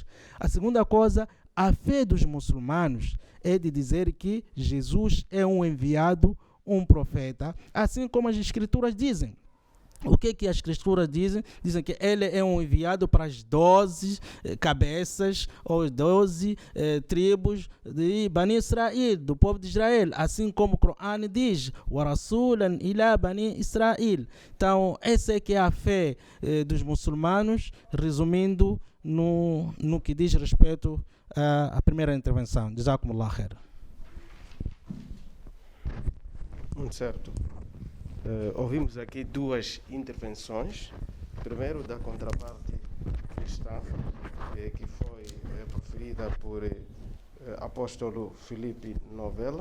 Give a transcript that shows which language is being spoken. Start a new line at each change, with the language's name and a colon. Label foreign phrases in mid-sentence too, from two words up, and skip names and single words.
Portuguese: A segunda coisa, a fé dos muçulmanos é de dizer que Jesus é um enviado, um profeta, assim como as escrituras dizem. O que as escrituras dizem? Dizem que ele é um enviado para as 12 cabeças ou 12 tribos de Bani Israel, do povo de Israel, assim como o Corão diz,
Arabic: ورسولا إلى بني إسرائيل.
Portuguese: Então, essa é que é a fé dos muçulmanos, resumindo no que diz respeito à primeira intervenção.
Arabic: جزاكم الله خير.
Portuguese: Muito certo. Ouvimos aqui duas intervenções. Primeiro, da contraparte cristã, que foi proferida por apóstolo Filipe Novella.